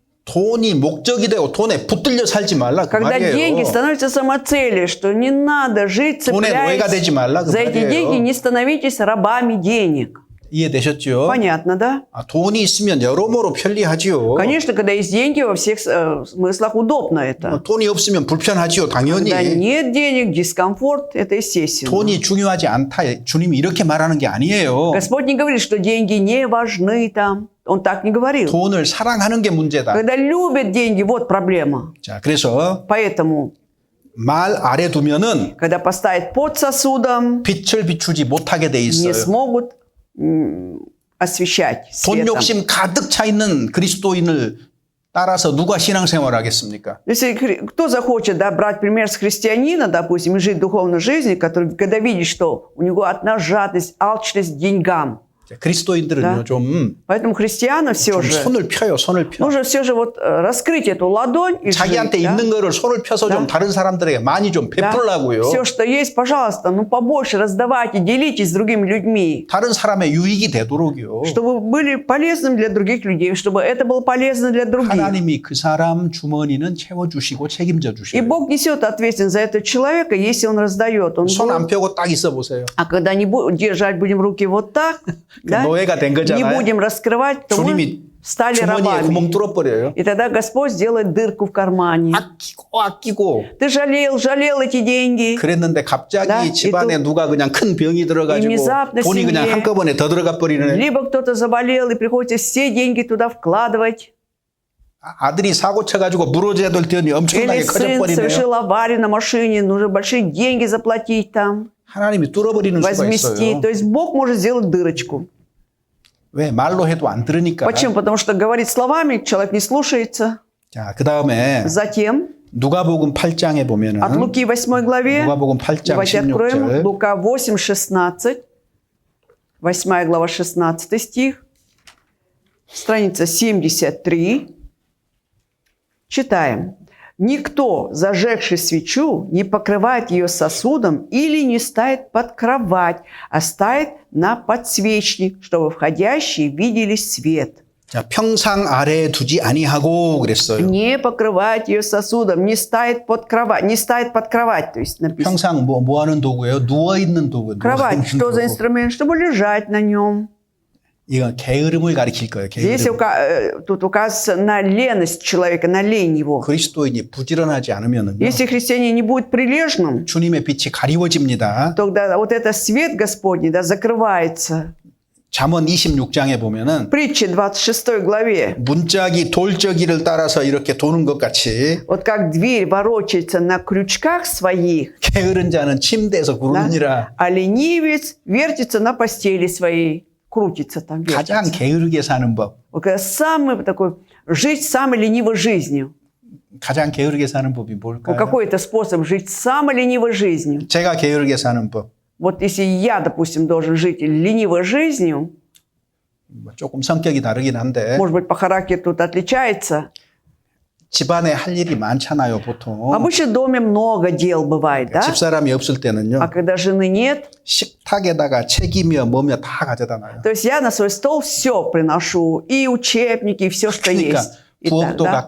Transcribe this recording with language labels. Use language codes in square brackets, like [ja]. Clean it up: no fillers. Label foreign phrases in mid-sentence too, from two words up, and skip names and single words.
[ko] 돈이 목적이 되고 돈에 붙들려 살지 말라 그 [ru] Когда деньги [ko] 말이에요. [ru] становятся самоцелью, что не надо жить, [ko] 돈의 노예가 [ru] цепляясь [ko] 되지 말라 그 [ru] за эти деньги, [ko] 말이에요. [ru] не становитесь рабами денег. [ko] 이해되셨죠? [ru] Понятно, да? [ko] 아, 돈이 있으면 여러모로 편리하지요. [ru] Конечно, когда есть деньги, во всех смыслах удобно это. [ko] 돈이 없으면 불편하지요. 당연히. [ru] Когда нет денег, дискомфорт, это естественно. [ko] 돈이 중요하지 않다. 주님이 이렇게 말하는 게 아니에요. [ru] Господь не говорит, что деньги не важны там. Он так не говорил. [ko] 돈을 사랑하는 게 문제다. [ru] Когда любят деньги, вот проблема. [ko] 자, 그래서 [ru] Поэтому, [ko] 말 아래 두면은 [ru] когда поставят под сосудом, [ko] 빛을 비추지 못하게 돼 [ru] не [ko] 있어요. [ru] смогут освещать [ko] 돈 [ru] светом. [ko] 욕심 가득 차 있는 그리스도인을 따라서 누가 신앙생활을 하겠습니까? [ru] Если кто захочет, да, брать пример с христианина, допустим, и жить духовной жизнью, который, когда видит, что у него одна жадность, алчность к деньгам. [ko] 그리스도인들은요, [ru] Да. [ko] 좀 [ru] Поэтому христианам все [ko] 좀 [ru] же [ko] 손을 펴요, 손을 펴. [ru] нужно все же вот раскрыть эту ладонь и [ko] 자기한테 [ru] жить, да? [ko] 있는 거를 손을 펴서 좀 다른 사람들에게 많이 좀 베풀라고요. [ru] Все, что есть, пожалуйста, ну побольше раздавайте, делитесь с другими людьми, [ko] 다른 사람의 유익이 되도록요. [ru] чтобы были полезным для других людей, чтобы это было полезно для других. [ko] 하나님이 그 사람 주머니는 채워주시고 책임져 [ru] И [ko] 주셔요. [ru] Бог несет ответственность за этого человека, если он раздает. Он [ko] 손 안 [ru] будет- [ko] 펴고 딱 있어 보세요. [ru] А когда не держать будем руки вот так, да, [ko] 노예가 된 [ru] не [ko] 거잖아요. [ru] будем раскрывать, то мы [ko] 주님이 [ru] стали [ko] 주머니에 구멍 [ru] рабами. [ko] 뚫어버려요. [ru] И тогда Господь сделает дырку в кармане. [ko] 아끼고 [ru] Ты жалел эти деньги. [ko] 그랬는데 갑자기 [ru] Да, [ko] 집안에 누가 그냥 큰 병이 들어가지고 [ru] внезапно [ko] 돈이 그냥 [ru] семье [ko] 한꺼번에 더 들어가 버리는 [ru] Либо кто-то заболел, и приходится все деньги туда вкладывать. [ko] 아들이 사고 쳐가지고 무너져야 될 돈이 엄청나게 [ru] Или сын [ko] 커져버리네요. [ru] совершил аварию на машине, нужно большие деньги заплатить там, [ko] 하나님이 뚫어버리는 수가 [ru] возместить. [ko] 있어요. [ru] То есть Бог может сделать дырочку. [ko] 왜? 말로 해도 안 들으니까. [ru] Почему? Потому что говорить словами человек не слушается. [ko] 자, 그 다음에 [ru] Затем [ko] 누가복음 8장에 보면은 [ru] от Луки 8 главе, [ko] 누가복음 8장 [ru] давайте откроем, [ko] 16절 [ru] Лука 8, 16, 8 глава 16 стих, страница 73. Читаем. «Никто, зажегший свечу, не покрывает ее сосудом или не ставит под кровать, а ставит на подсвечник, чтобы входящие видели свет». [ko] 자, 평상 아래에 두지 아니하고 그랬어요. [ru] Не покрывает ее сосудом, не ставит под кровать, не ставит под кровать, то есть написано. [ko] 평상 뭐 하는 도구예요? 누워 있는 도구. [ru] Кровать, что за инструмент? Чтобы лежать на нем. [ko] 이건 게으름을 가리킬 거예요. [ru] Здесь [ko] 게으름. [ru] тут указывается на леность человека, на лень его. [ko] 그리스도인이 부지런하지 않으면은요. [ru] Если христианин не будет прилежным, [ko] 주님의 빛이 가리워집니다. [ru] тогда вот этот свет Господний, да, закрывается. [ko] 잠언 26장에 보면은 [ru] Притча 26 главе. [ko] 문짝이 돌저기를 따라서 이렇게 도는 것 같이 [ru] Вот как дверь ворочается на крючках своих, [ko] 게으른 자는 침대에서 [ru] да, [ko] 구르느니라. [ru] а ленивец вертится на постели своей, крутится там, [ko] 가장 [ru] вертится. [ko] 게으르게 사는 법, [ru] Вот когда самый такой, жить самой ленивой жизнью. [ko] 가장 게으르게 사는 법이 [ru] Вот [ko] 뭘까요? [ru] какой это способ жить самой ленивой жизнью? [ko] 제가 게으르게 사는 법, [ru] Вот если я, допустим, должен жить ленивой жизнью, [ko] 뭐 조금 성격이 다르긴 한데 [ru] может быть, по характеру тут отличается. [ko] 집안에 할 일이 많잖아요, 보통. [ru] Обычно в доме много дел бывает, да? [ko] 집사람이 없을 때는요. [ru] А когда жены нет, [ko] 식탁에다가 책이며 뭐며 다 가져다 놔요. [ru] то есть я на свой стол все приношу, и учебники, и все, что [ko] 그러니까 [ru] есть. И, [ko] 부엌도 [ru] так, да.